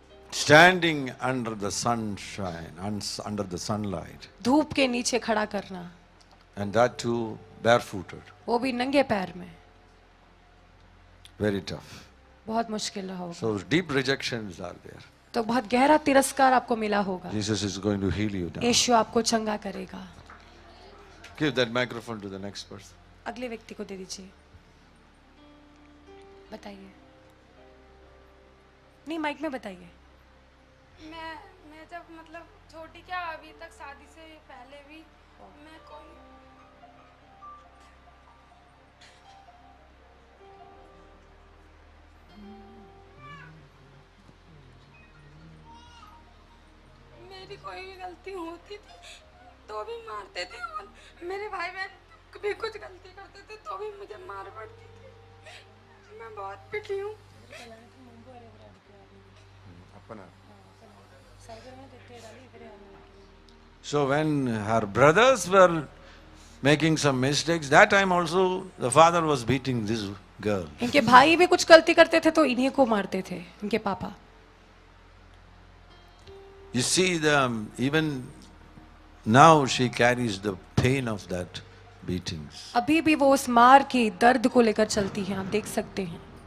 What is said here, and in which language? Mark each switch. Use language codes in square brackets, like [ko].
[en] Standing under the sunshine, under the sunlight, [hi] धूप के नीचे खड़ा करना, [en] and that too barefooted. [hi] वो भी नंगे पैर में। [en] Very tough. [hi] बहुत मुश्किल रहा होगा। [en] So deep rejections are there. [hi] तो बहुत गहरा तिरस्कार आपको मिला होगा। [en] Jesus is going to heal you now. [hi] यीशु आपको चंगा करेगा। [en] Give that microphone to the next person. [hi] अगले व्यक्ति को दे दीजिए। बताइए। नहीं, माइक में बताइए। मैं जब मतलब छोटी क्या अभी तक शादी से पहले भी मैं कोई मेरी कोई भी गलती होती थी तो भी मारते थे, और मेरे भाई बहन भी कुछ गलती करते थे तो भी मुझे मार पड़ती थी। मैं बहुत पिटी हूँ। [en] So when her brothers were making some mistakes, that time also the father was beating this girl. [hi] इनके भाई भी कुछ गलती करते थे तो इन्हीं को मारते थे इनके पापा। [en] You see, even now she carries the pain of that beatings. [hi] अभी भी वो उस मार की दर्द को लेकर चलती हैं, आप देख सकते हैं।